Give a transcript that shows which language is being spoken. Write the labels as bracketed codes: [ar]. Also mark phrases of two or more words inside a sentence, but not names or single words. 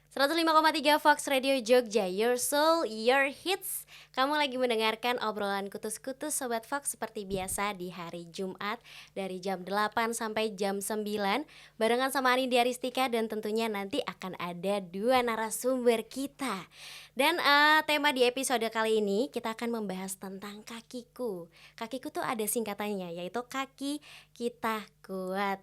[id] 105,3 Fox Radio Jogja, [en] Your Soul, Your Hits. [id] Kamu lagi mendengarkan obrolan kutus-kutus Sobat Fox seperti biasa di hari Jumat dari jam 8 sampai jam 9 barengan sama Anindya Ristika, dan tentunya nanti akan ada dua narasumber kita. Dan tema di episode kali ini kita akan membahas tentang kakiku. Kakiku tuh ada singkatannya, yaitu kaki kita kuat.